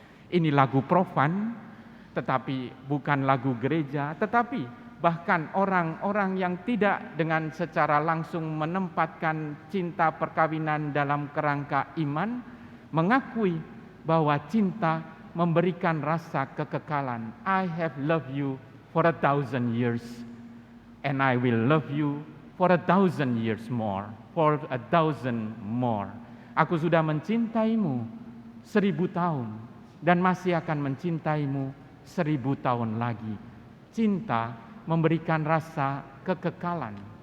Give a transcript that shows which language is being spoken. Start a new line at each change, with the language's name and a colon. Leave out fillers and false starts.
Indonesian: Ini lagu profan, tetapi bukan lagu gereja, tetapi bahkan orang-orang yang tidak dengan secara langsung menempatkan cinta perkawinan dalam kerangka iman, mengakui bahwa cinta memberikan rasa kekekalan.
English: I have loved you for 1,000 years, and I will love you for 1,000 years more. For 1,000 more.
Indonesian: Aku sudah mencintaimu 1,000 tahun dan masih akan mencintaimu 1,000 tahun lagi. Cinta memberikan rasa kekekalan.